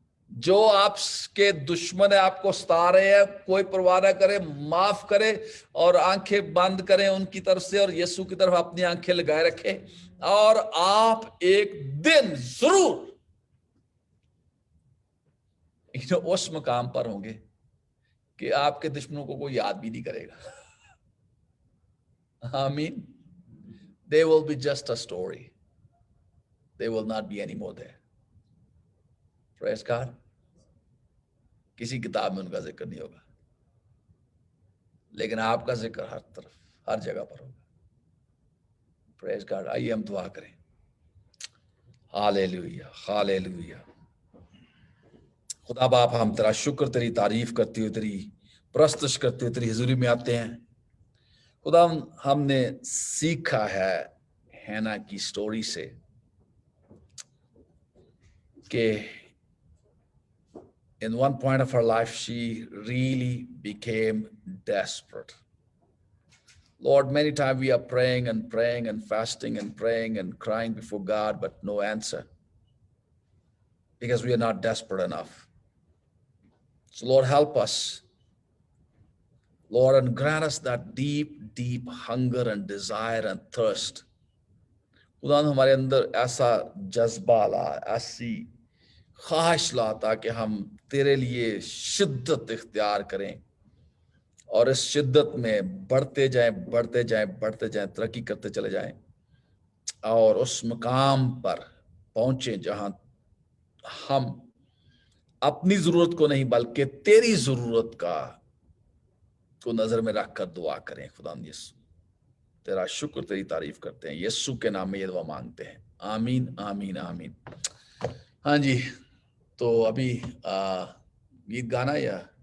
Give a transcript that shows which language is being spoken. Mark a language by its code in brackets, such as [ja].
[ur] جو آپ کے دشمن ہے, آپ کو ستا رہے ہیں, کوئی پرواہ نہ کرے, معاف کرے اور آنکھیں بند کریں ان کی طرف سے اور یسوع کی طرف اپنی آنکھیں لگائے رکھیں, اور آپ ایک دن ضرور اس مقام پر ہوں گے کہ آپ کے دشمنوں کو کوئی یاد بھی نہیں کرے گا. آمین. [en] They will be just a story. They will not be anymore there. Praise God. [ur] کسی کتاب میں ان کا ذکر نہیں ہوگا, لیکن آپ کا ذکر ہر طرف, ہر جگہ پر ہوگا. [en] Praise God. [ur] آئیے ہم دعا کریں. ہاللیلویا, ہاللیلویا. خدا باپ, ہم تیرا شکر, تیری تعریف کرتے ہوئے, تیری پرستش کرتے ہوئے تیری حضوری میں آتے ہیں. خدا ہم نے سیکھا ہے ہینا کی سٹوری سے کہ [en] in one point of her life she really became desperate. Lord, many times we are praying and fasting and praying and crying before God, but no answer because we are not desperate enough. So Lord, help us, Lord, and grant us that deep hunger and desire and thirst. [ur] خدا ہمارے اندر ایسا جذبہ لا, ایسی خواہش لا, تاکہ ہم تیرے لیے شدت اختیار کریں اور اس شدت میں بڑھتے جائیں, ترقی کرتے چلے جائیں, اور اس مقام پر پہنچیں جہاں ہم اپنی ضرورت کو نہیں بلکہ تیری ضرورت کو نظر میں رکھ کر دعا کریں. خدا یسوع تیرا شکر, تیری تعریف کرتے ہیں, یسوع کے نام میں یہ دعا مانگتے ہیں, آمین آمین آمین. ہاں جی, تو ابھی گیت گانا یا